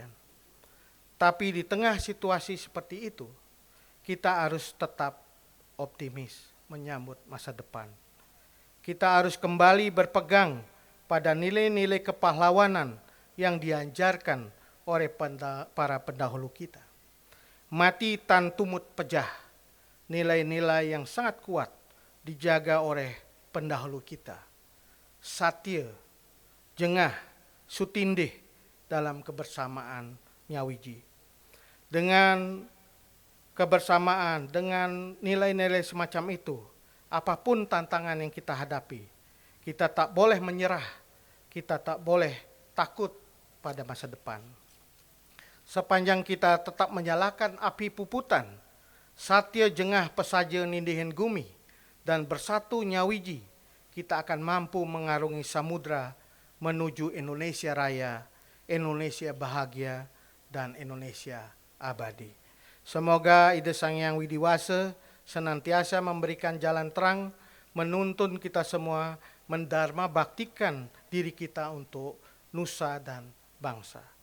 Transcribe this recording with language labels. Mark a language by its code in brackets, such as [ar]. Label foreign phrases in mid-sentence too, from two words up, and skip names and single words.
[id] Tapi di tengah situasi seperti itu, kita harus tetap optimis menyambut masa depan. Kita harus kembali berpegang pada nilai-nilai kepahlawanan yang diajarkan oleh para pendahulu kita. [ban] Mati tan tumut pejah, [id] nilai-nilai yang sangat kuat dijaga oleh pendahulu kita. [ban] Satya, jengah, sutindih [id] dalam kebersamaan [ban] nyawiji. [id] Dengan kebersamaan, dengan nilai-nilai semacam itu, apapun tantangan yang kita hadapi, kita tak boleh menyerah, kita tak boleh takut pada masa depan. Sepanjang kita tetap menyalakan api puputan, [ban] satya jengah pesaja nindihin gumi, [id] dan bersatu nyawiji, kita akan mampu mengarungi samudra menuju Indonesia Raya, Indonesia bahagia, dan Indonesia abadi. Semoga Ida Sang Hyang Widiwasa senantiasa memberikan jalan terang, menuntun kita semua mendharma baktikan diri kita untuk nusa dan bangsa.